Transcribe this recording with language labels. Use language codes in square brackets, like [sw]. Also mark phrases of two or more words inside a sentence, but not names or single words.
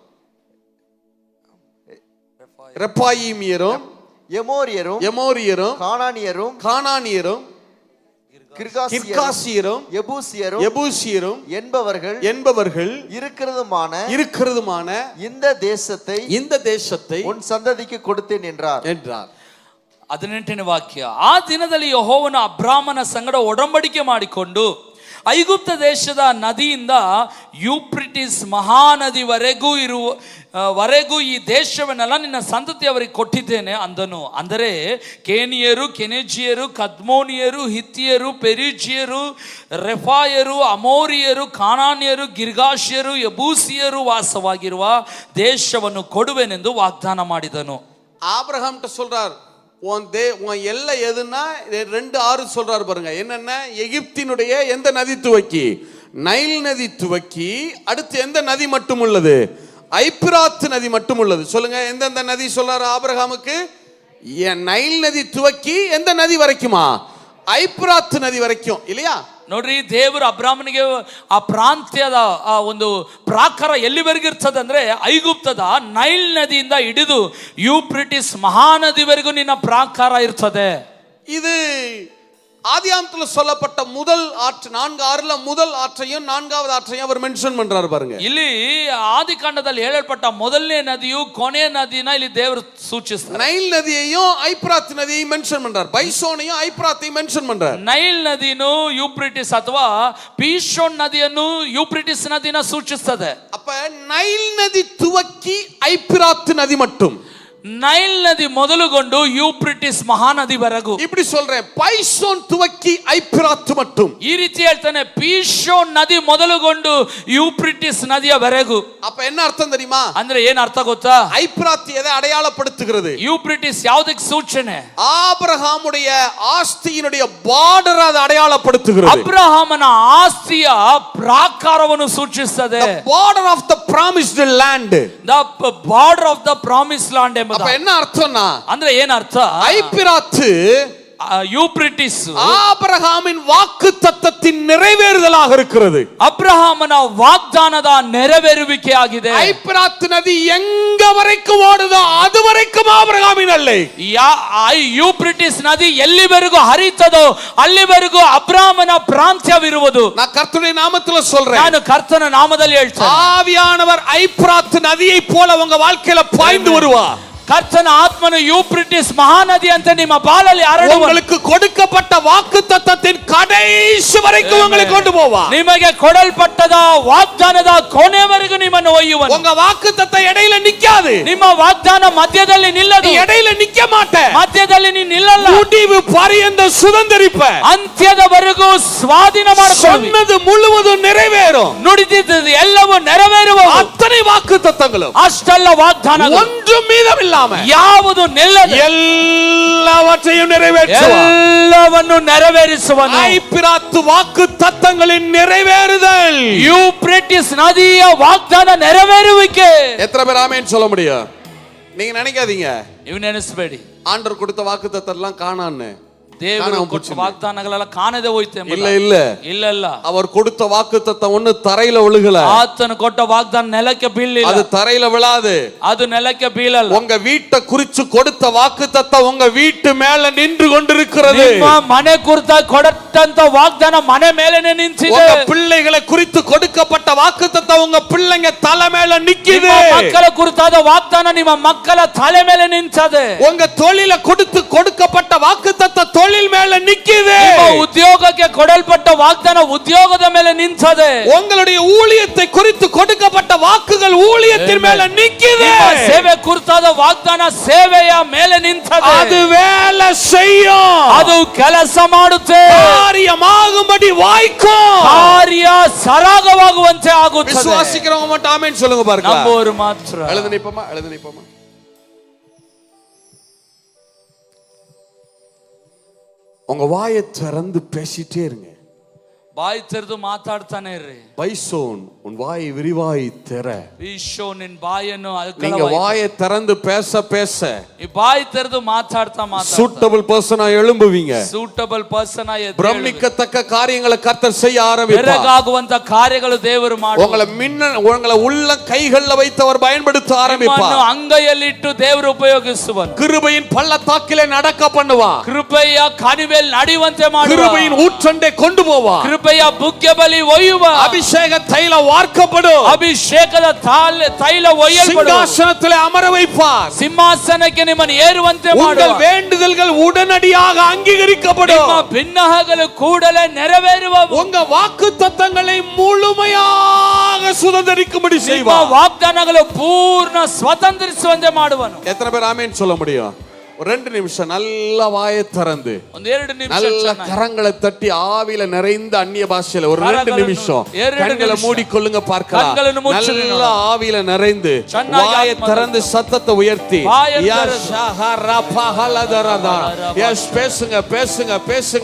[ta] ரெப்பாயிமியரும் எமோரியரும் கானானியரும் கிர்காசியரும் எபூசியரும் என்பவர்கள் இருக்கிறதுமான இந்த தேசத்தை உன் சந்ததிக்கு கொடுத்தேன் என்றார். [kn] 18ನೇ ವಾಕ್ಯ. ಆ ದಿನದಲ್ಲಿ ಯೆಹೋವನು ಅಬ್ರಾಮನ ಸಂಗಡ ಒಡಂಬಡಿಕೆ ಮಾಡಿಕೊಂಡು ಐಗುಪ್ತ ದೇಶದ ನದಿಯಿಂದ ಯೂಫ್ರಟಿಸ್ ಮಹಾನದಿವರೆಗೂ ಈ ದೇಶವನ್ನೆಲ್ಲ ನಿನ್ನ ಸಂತತಿಯವರಿಗೆ ಕೊಟ್ಟಿದ್ದೇನೆ ಅಂದನು. ಅಂದರೆ ಕೇನಿಯರು, ಕೆನೆಜಿಯರು, ಕದ್ಮೋನಿಯರು, ಹಿತ್ತಿಯರು, ಪೆರಿಜಿಯರು, ರೆಫಾಯರು, ಅಮೋರಿಯರು, ಕಾನಾನ್ಯರು, ಗಿರ್ಗಾಷಿಯರು, ಯಬೂಸಿಯರು ವಾಸವಾಗಿರುವ ದೇಶವನ್ನು ಕೊಡುವೆನೆಂದು ವಾಗ್ದಾನ ಮಾಡಿದನು. [ta] ஆபிரகாம் சொல்றார், உன் எல்லை எதுன்னா 2:6 சொல்றாரு பாருங்க. என்னென்ன? எகிப்தினுடைய எந்த நதி துவக்கி? நைல் நதி துவக்கி, அடுத்து எந்த நதி மட்டும் உள்ளது? ஐப்பிராத் நதி மட்டும் உள்ளது. சொல்லுங்க, எந்தெந்த நதி சொல்றாரு ஆபிரகாமுக்கு? நைல் நதி துவக்கி எந்த நதி வரைக்குமா? ஐப்ராத் நதி வரைக்கும் இல்லையா? [kn] ನೋಡ್ರಿ, ದೇವರು ಅಬ್ರಾಮನಿಗೆ ಆ ಪ್ರಾಂತ್ಯದ ಆ ಒಂದು ಪ್ರಾಕಾರ ಎಲ್ಲಿವರೆಗೂ ಇರ್ತದೆ ಅಂದ್ರೆ ಐಗುಪ್ತದ ನೈಲ್ ನದಿಯಿಂದ ಹಿಡಿದು ಯೂಫ್ರಟಿಸ್ ಮಹಾನದಿವರೆಗೂ ನಿನ್ನ ಪ್ರಾಕಾರ ಇರ್ತದೆ. [ta] இது ஆதியாகமத்துல சொல்லப்பட்ட முதல் ஆற்று 4:6 முதல் ஆற்றையும் 4வது ஆற்றையும் அவர் மென்ஷன் பண்றாரு பாருங்க. [kn] ಇಲ್ಲಿ ಆದಿಕಾಂಡದಲ್ಲಿ ಹೇಳಲ್ಪಟ್ಟ ಮೊದಲನೇ ನದಿಯು ಕೊನೆಯ ನದಿನ ಇಲ್ಲಿ ದೇವರು ಸೂಚಿಸ್ತಾರೆ. [ta] நைல் நதியையும் ஐப்ராத் நதியையும் மென்ஷன் பண்றார். பைசோனையும் ஐப்ராத்தையும் மென்ஷன் பண்றார். [kn] ನೈಲ್ ನದಿನು ಯೂಪ್ರಿಟಿಸ್ ಅಥವಾ ಪೀಶೋನ್ ನದಿಯನ್ನು ಯೂಪ್ರಿಟಿಸ್ ನದಿನ ಸೂಚಿಸುತ್ತದೆ. [ta] அப்ப நைல் நதி துவக்கி ஐப்ராத் நதி மட்டும், [kn] ನೈಲ್ ನದಿ ಮೊದಲುಗೊಂಡು ಯೂಪ್ರಿಟಿಸ್ ಮಹಾನದಿವರೆಗೂ. [ta] இப்படி சொல்றேன், பைசோன் துவக்கி ஐப்ராத் மட்டும். [kn] ಈ ರೀತಿ ಹೇಳ್ತಾನೆ, ಪೀಶೋನ್ ನದಿ ಮೊದಲುಗೊಂಡು ಯೂಪ್ರಿಟಿಸ್ ನದಿಯವರೆಗೂ. [ta] அப்ப என்ன அர்த்தம் தெரியுமா? [kn] ಅಂದ್ರೆ ಏನ್ ಅರ್ಥ ಗೊತ್ತಾ? [ta] ஐப்ராத் எதை அடையாளப்படுத்துகிறது? [kn] ಯೂಪ್ರಿಟಿಸ್ ಯಾವುದಕ್ಕೆ ಸೂಚನೆ? [ta] ஆபிரகாமுடைய ஆஸ்தியினுடைய பார்டர் அதை அடையாளப்படுத்துகிறது. [kn] ಅಬ್ರಹಾಮನ ಆಸ್ತಿಯ ಪ್ರಾಕಾರವನ್ನು ಸೂಚಿಸುತ್ತದೆ. [en] The border of the promised land. The border of the promised land. [ta] அப்ப என்ன அர்த்தம்னா, [kn] ಅಂದ್ರೆ ಏನ್ ಅರ್ಥ? [ta] ஐப்ராத் [kn] ಯೂಪ್ರಿಟಿಸ್ [ta] ஆபிரகாமின் வாக்குத்தத்தத்தின் நிறைவேறுதலாக இருக்கிறது. [kn] ಅಬ್ರಹಾಮನ ವಾಗ್ದಾನದ ನೆರವೇರುವಿಕೆ ಆಗಿದೆ. [ta] ஐப்ராத் நதி எங்க வரைக்கும் ஓடுதோ அது வரைக்கும் ஆபிரகாமின் அல்லை. [kn] ಯೂಪ್ರಿಟಿಸ್ ನದಿ ಎಲ್ಲಿವರೆಗೂ ಹರಿತದೋ ಅಲ್ಲಿವರೆಗೂ ಅಬ್ರಹಾಮನ ಪ್ರಾಂತ್ಯವಿರುವುದು. [ta] நான் கர்த்தருடைய நாமத்துல சொல்றேன், [kn] ನಾನು ಕರ್ತನ ನಾಮದಲ್ಲಿ ಹೇಳ್ತೇನೆ, [ta] ஆவியானவர் ஐப்ராத் நதியை போல உங்க வாழ்க்கையில பாய்ந்து வருவார். [kn] ಕರ್ತನ ಆತ್ಮನು ಯೂಪ್ರಿಟಿಸ್ ಮಹಾನದಿ ಅಂತ ನಿಮ್ಮ ಬಾಳಲ್ಲಿ ಹರಡುವ. [ta] உங்களுக்கு கொடுக்கப்பட்ட வாக்குத்தத்தத்தின் கடைசி வரைக்கும் உங்களை கொண்டு போவார். [kn] ನಿಮಗೆ ಕೊಡಲ್ಪಟ್ಟದ ವಾಗ್ದಾನದ ಕೊನೆವರೆಗೂ ನಿಮ್ಮನ್ನು ಒಯ್ಯುವನು. [ta] உங்க வாக்குத்தத்தம் இடையில நிக்காது. [kn] ನಿಮ್ಮ ವಾಗ್ದಾನ ಮಧ್ಯದಲ್ಲಿ ನಿಲ್ಲದು. [ta] நீ இடையில நிக்க மாட்டே. [kn] ಮಧ್ಯದಲ್ಲಿ ನೀ ನಿಲ್ಲಲ್ಲ. [ta] முடிவு பரியந்த சுதந்தரிப்ப. [kn] ಅಂತ್ಯದವರೆಗೂ ಸ್ವಾಧೀನ ಮಾಡಿಕೊಳ್ಳುವಿ. [ta] சொன்னது முழுவதும் நிறைவேறும். [kn] ನುಡಿದಿದ್ದು ಎಲ್ಲವೂ ನೆರವೇರುವವು. [ta] அத்தனை வாக்குத்தத்தங்களும், [kn] ಅಷ್ಟೆಲ್ಲ ವಾಗ್ದಾನಗಳು [ta] ஒன்றும் மீதமில்லாம [kn] ಯಾವುದು ನಿಲ್ಲದೆ [ta] எல்லாவற்றையும் நிறைவேற்றுவார். [kn] ಎಲ್ಲವನ್ನು ನೆರವೇರಿಸುವನು. [ta] ஐப்ராத் வாக்குத்தத்தங்களின் நிறைவேறுதல். [kn] யூப்ரಟಿಸ್ ನದಿಯ ವಾಗ್ದಾನ ನೆರವೇರುವಿಕೆ. [ta] எத்தனை பேர் ஆமென் சொல்ல முடியும்? நீங்க நினைக்காதீங்க, [kn] ನೀವು ನೆನೆಸಬೇಡಿ [ta] ஆண்டவர் கொடுத்த வாக்குத்தத்தம் எல்லாம் காணான்னு. [kn] ದೇವರು ಕೊಟ್ಟ ವಾಗ್ದಾನಗಳೆಲ್ಲ ಕಾಣದೆ ಹೋಯ್ತೆ. [ta] இல்ல இல்ல [kn] ಇಲ್ಲ ಇಲ್ಲ, [ta] அவர் கொடுத்த வாக்குத்தத்தம் ஒண்ணு தரையில விழுகல. [kn] ಆತನು ಕೊಟ್ಟ ವಾಗ್ದಾನ ನೆಲಕ್ಕೆ ಬೀಳಲಿಲ್ಲ. [ta] அது தரையில விழாது, [kn] ಅದು ನೆಲಕ್ಕೆ ಬೀಳಲ್ಲ. [ta] உங்க வீட்டை குறிச்சு கொடுத்த வாக்குத்தத்தம் உங்க வீட்டு மேல நின்று கொண்டிருக்கிறது. [kn] ನಿಮ್ಮ ಮನೆ ಕುರಿತ ಕೊಟ್ಟಂತ ವಾಗ್ದಾನ ಮನೆ ಮೇಲೆನೆ ನಿಂತಿದೆ. [ta] உங்க பிள்ளைகளை குறித்து கொடுக்கப்பட்ட வாக்குத்தத்தம் உங்க பிள்ளைங்க தலை மேல நிக்குது. [kn] ನಿಮ್ಮ ಮಕ್ಕಳ ಕುರಿತಾದ ವಾಗ್ದಾನ ನಿಮ್ಮ ಮಕ್ಕಳ ತಲೆ ಮೇಲೆ ನಿಂತಿದೆ. [ta] உங்க தொழில கொடுக்கப்பட்ட வாக்குத்தத்தம் தொழில் மேல நிக்குது. [kn] ನಿಮ್ಮ ಉದ್ಯೋಗಕ್ಕೆ ಕೊಡಲ್ಪಟ್ಟ ವಾಗ್ದಾನ ಉದ್ಯೋಗದ ಮೇಲೆ ನಿಂತಿದೆ. [ta] உங்களுடைய ஊழியத்தை குறித்து கொடுக்கப்பட்ட வாக்குகள் ஊழியத்தின் மேல நிக்குது. [kn] ನಿಮ್ಮ ಸೇವೆ ಕುರಿತಾದ ವಾಗ್ದಾನ ಸೇವೆಯ ಮೇಲೆ ನಿಂತಿದೆ. [ta] அது வேலை செய்யும். [kn] ಅದು ಕೆಲಸ ಮಾಡುತ್ತೆ. [ta] காரியமாகும்படி வாய்க்கும். [kn] ಕಾರ್ಯ ಸರಾಗವಾಗುವಂತೆ ಆಗುತ್ತದೆ. [ta] விசுவாசிக்கிறவங்க மட்டும் ஆமென் சொல்லுங்க பாருங்க. [kn] ನಂಬೋರು ಮಾತ್ರ. [ta] எழுந்து நிப்போமா, எழுந்து நிப்போமா. உங்க வாயை திறந்து பேசிட்டே இருங்க. [kn] ಬಾಯಿ ತೆರೆದು ಮಾತಾಡ್ತಾನೆ ಇರ್ರಿ. [ta] பைசோன் உன் வாயை விரிவாய் திற. [kn] ಈಶೋ ನಿನ್ನ ಬಾಯನ್ನು [ta] நீங்க வாயை திறந்து பேச பேச [kn] ಈ ಬಾಯಿ ತೆರೆದು ಮಾತಾಡ್ತಾ [en] suitable person [ta] எழும்புவீங்க. [en] suitable person [kn] ಆಗಿ [ta] பிரமிக்கத்தக்க காரியங்களை கர்த்தர் செய்ய ஆரம்பிப்பார். [kn] ಬೆರಗಾಗುವಂತ ಕಾರ್ಯಗಳು ದೇವರು ಮಾಡುವರು. [ta] உங்களை உள்ள கைகளில் வைத்தவர் பயன்படுத்த ஆரம்பிப்பார். [kn] ಅಂಗೈಯಲ್ಲಿಟ್ಟು ದೇವರು ಉಪಯೋಗಿಸುವನು. [ta] கிருபையின் பள்ளத்தாக்கிலே நடக்க பண்ணுவார். [kn] ಕೃಪೆಯ ಕಣಿವೆಯಲ್ಲಿ ನಡೆಯುವಂತೆ ಮಾಡುವ. [ta] கிருபையின் ஊற்றண்டை கொண்டு போவார். [kn] ಕೃಪೆಯ ಬುಗ್ಗೆ ಬಲಿ ಒಯ್ಯುವ. [ta] அபிஷேக தைல வார்க்கப்படும். [kn] ಅಭಿಷೇಕದ ತೈಲ ಒಯ್ಯಲ್ಪடும். [ta] சிங்காசனத்திலே அமர வைப்பார். [kn] ಸಿಂಹಾಸನಕ್ಕೆ ನಿಮ್ಮನ್ನು ಏರುವಂತೆ ಮಾಡುವ. [ta] உங்கள் வேண்டுதல்கள் உடனடியாக அங்கீகரிக்கப்படும். [kn] ನಿಮ್ಮ ಭಿನ್ನಹಗಳು ಕೂಡಲೇ ನೆರವೇರುವವು. [ta] உங்க வாக்குத்தத்தங்களை முழுமையாக சுதந்தரிக்கும்படி [kn] ನಿಮ್ಮ [ta] செய்வார். [kn] ವಾಗ್ದಾನಗಳು ಪೂರ್ಣ ಸ್ವತಂತ್ರಿಸುವಂತೆ ಮಾಡುವನು. [ta] எத்தனை பேர் ஆமென் சொல்ல முடியும்? ஒரு 2 நிமிஷம் நல்லா வாயை திறந்து [kn] ಒಂದೆರಡು ನಿಮಿಷ [ta] நல்ல கரங்களை தட்டி ஆவியில நிறைந்த அந்நிய பாஷையில ஒரு 2 நிமிஷம் கண்களை மூடிக்கொள்ளுங்க பார்க்கலாம். நல்ல ஆவியில நிறைந்து வாயை திறந்து சத்தத்தை உயர்த்தி எஸ் பேசுங்க பேசுங்க பேசுங்க.